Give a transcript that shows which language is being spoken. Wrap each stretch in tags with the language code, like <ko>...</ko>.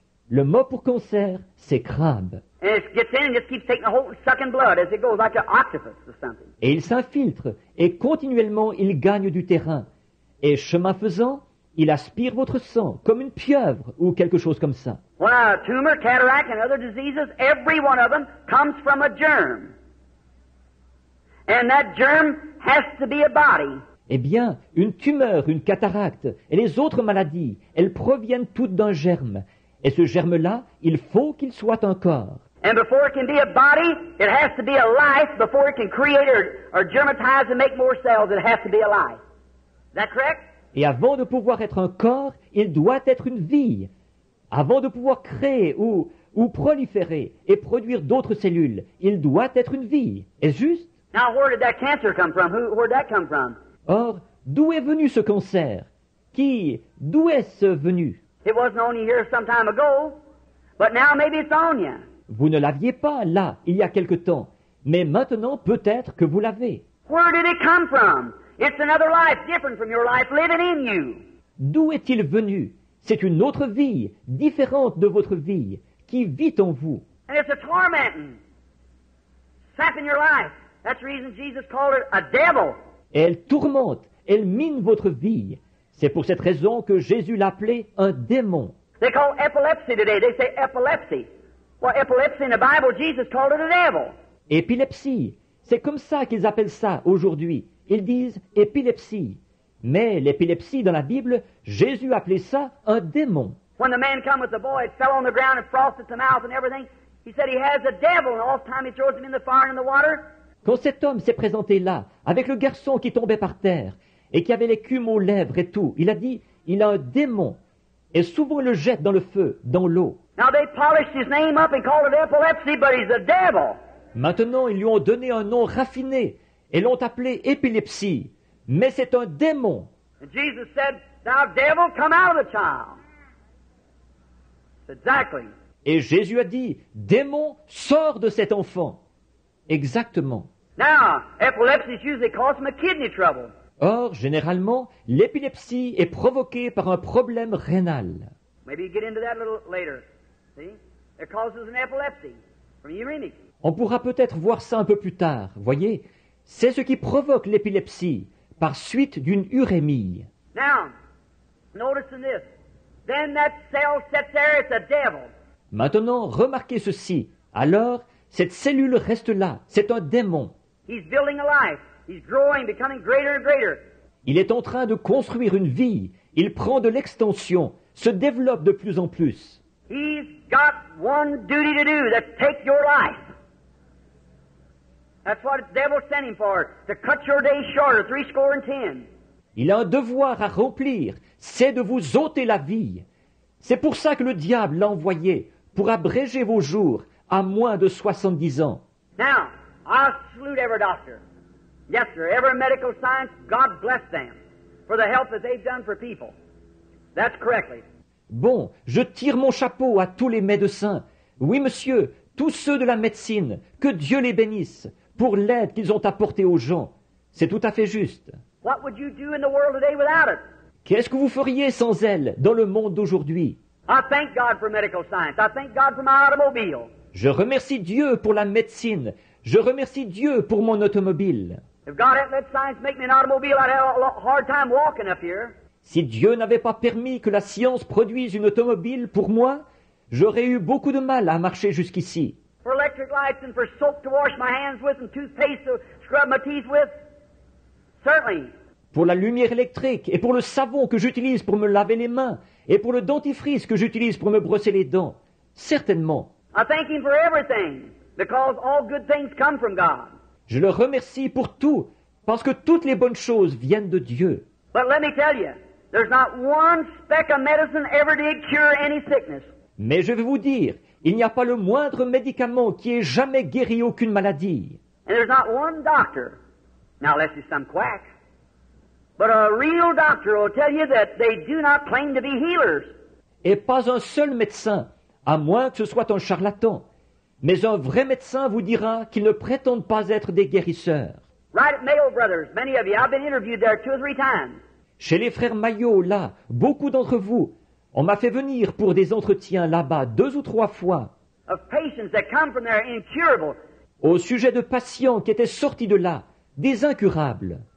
<fr>Le mot pour cancer, c'est crabe.</fr> <en>And it gets in and just keeps taking the whole sucking blood as it goes, like an octopus or something.</en> <fr>Et il s'infiltre, et continuellement il gagne du terrain. Et chemin faisant, il aspire votre sang, comme une pieuvre ou quelque chose comme ça.</fr> <en>When a tumor, cataract, and other diseases, every one of them comes from a germ. And that germ has to be a body.</en> <fr>Eh bien, une tumeur, une cataracte et les autres maladies, elles proviennent toutes d'un germe. Et ce germe-là, il faut qu'il soit un corps.</fr> <en>And before it can be a body, it has to be a life. Before it can create or germatize and make more cells, it has to be a life. Is that correct?</en> <fr>Et avant de pouvoir être un corps, il doit être une vie. Avant de pouvoir créer ou proliférer et produire d'autres cellules, il doit être une vie. Est-ce juste?</fr> <en>Now, where did that cancer come from? Where did that come from?</en> <fr>Or, d'où est venu ce cancer? D'où est-ce venu?</fr> <en>It wasn't on you here some time ago, but now maybe it's on you.</en> <fr>Vous ne l'aviez pas là, il y a quelque temps, mais maintenant peut-être que vous l'avez.</fr> <en>Where did it come from? It's another life different from your life living in you.</en> <fr>D'où est-il venu? C'est une autre vie, différente de votre vie, qui vit en vous.</fr> <en>And it's a tormenting, sapping your life. That's the reason Jesus called it a devil.</en> <fr>Et elle tourmente, elle mine votre vie. C'est pour cette raison que Jésus l'appelait un démon.</fr> <en>They call epilepsy today. They say epilepsy. Well, epilepsy in the Bible, Jesus called it a devil.</en> <fr>Épilepsie, c'est comme ça qu'ils appellent ça aujourd'hui. Ils disent épilepsie. Mais l'épilepsie dans la Bible, Jésus appelait ça un démon.</fr> <en>When the man come with the boy, it fell on the ground and frosted the mouth and everything. He said he has a devil, and all the time he throws him in the fire and in the water.</en> <fr>Quand cet homme s'est présenté là, avec le garçon qui tombait par terre, et qui avait l'écume aux lèvres et tout, il a dit, il a un démon, et souvent il le jette dans le feu, dans l'eau.</fr> <en>Now they polished his name up and called it epilepsy, but he's a devil.</en> <fr>Maintenant, ils lui ont donné un nom raffiné, et l'ont appelé épilepsie, mais c'est un démon.</fr> <en>And Jesus said, "Thou devil, come out of the child." Exactly.</en> <fr>Et Jésus a dit, démon, sors de cet enfant. Exactement.</fr> <en>Now, epilepsy is usually caused from a kidney trouble.</en> <fr>Or, généralement, l'épilepsie est provoquée par un problème rénal.</fr> <en>Maybe you get into that a little later. See? It causes an epilepsy from uremic.</en> <fr>On pourra peut-être voir ça un peu plus tard, voyez. C'est ce qui provoque l'épilepsie, par suite d'une urémie.</fr> <en>Now, notice in this. Then that cell sits there, it's a devil.</en> <fr>Maintenant, remarquez ceci. Alors, cette cellule reste là, c'est un démon.</fr> <en>He's building a life. He's growing, becoming greater and greater.</en> <fr>Il est en train de construire une vie. Il prend de l'extension, se développe de plus en plus.</fr> <en>He's got one duty to do, that's take your life. That's what the devil sent him for, to cut your days shorter, 70.</en> <fr>Il a un devoir à remplir, c'est de vous ôter la vie. C'est pour ça que le diable l'a envoyé, pour abréger vos jours à moins de 70 ans.</fr> <en>Now, I salute every doctor. Yes, sir, every medical science, God bless them for the help that they've done for people. That's correctly.</en> <fr>Bon, je tire mon chapeau à tous les médecins. Oui, monsieur, tous ceux de la médecine, que Dieu les bénisse pour l'aide qu'ils ont apportée aux gens. C'est tout à fait juste.</fr> <en>What would you do in the world today without it?</en> <fr>Qu'est-ce que vous feriez sans elle dans le monde d'aujourd'hui?</fr> <en>I thank God for medical science. I thank God for my automobile.</en> <fr>Je remercie Dieu pour la médecine. Je remercie Dieu pour mon automobile.</fr> <en>If God hadn't let science make me an automobile, I'd have a hard time walking up here.</en> <fr>Si Dieu n'avait pas permis que la science produise une automobile pour moi, j'aurais eu beaucoup de mal à marcher jusqu'ici.</fr> <en>For electric lights and for soap to wash my hands with and toothpaste to scrub my teeth with, certainly.</en> <fr>Pour la lumière électrique et pour le savon que j'utilise pour me laver les mains et pour le dentifrice que j'utilise pour me brosser les dents, certainement.</fr> <en>I thank Him for everything, because all good things come from God.</en> <fr>Je le remercie pour tout, parce que toutes les bonnes choses viennent de Dieu.</fr> <en>But let me tell you, there's not one speck of medicine ever did cure any sickness.</en> <fr>Mais je vais vous dire, il n'y a pas le moindre médicament qui ait jamais guéri aucune maladie.</fr> <en>And there's not one doctor, now unless he's some quack, but a real doctor will tell you that they do not claim to be healers.</en> <fr>Et pas un seul médecin, à moins que ce soit un charlatan. Mais un vrai médecin vous dira qu'ils ne prétendent pas être des guérisseurs.</fr> <en>Right at Mayo Brothers, many of you, I've been interviewed there 2 or 3 times.</en> <fr>Chez les frères Maillot, là, beaucoup d'entre vous, on m'a fait venir pour des entretiens là-bas 2 ou 3 fois,</fr> <en>Of patients that come from there incurable.</en> <fr>au sujet de patients qui étaient sortis de là, des incurables.</fr>